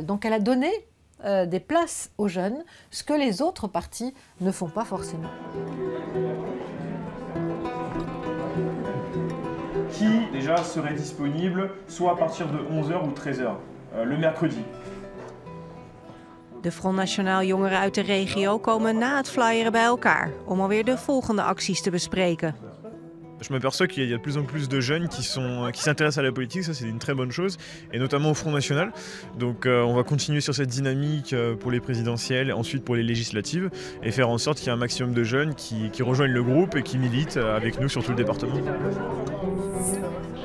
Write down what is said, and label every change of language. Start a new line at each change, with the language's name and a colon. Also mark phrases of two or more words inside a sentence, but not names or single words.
French: Donc elle a donné des places aux jeunes, ce que les autres partis ne font pas forcément. Qui déjà serait disponible soit à partir de 11h ou 13h, le mercredi?
Dutch: De Front National jongeren uit de regio komen na het flyeren bij elkaar om alweer de volgende acties te bespreken.
French: Je m'aperçois qu'il y a de plus en plus de jeunes qui s'intéressent à la politique, ça c'est une très bonne chose, et notamment au Front National. Donc on va continuer sur cette dynamique pour les présidentielles, ensuite pour les législatives, et faire en sorte qu'il y ait un maximum de jeunes qui rejoignent le groupe et qui militent avec nous sur tout le département.